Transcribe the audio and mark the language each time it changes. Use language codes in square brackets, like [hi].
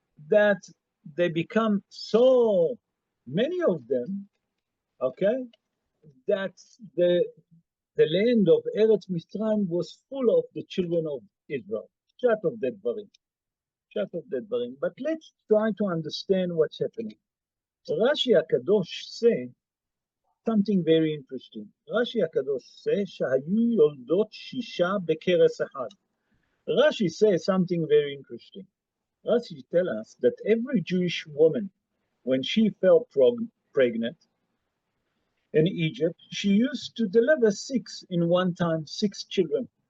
[en] That they become so many of them, okay, that the land of Eretz Mitzrayim was full of the children of Israel. Parshat of the Dvarim. Parshat of the Dvarim. But let's try to understand what's happening. Rashi HaKadosh says something very interesting. Rashi HaKadosh says, [he] שהיו יולדות שישה בכרס אחד. [en] Rashi says something very interesting. Rashi tells us that every Jewish woman, when she fell pregnant in Egypt, she used to deliver 6 in one time, 6 children.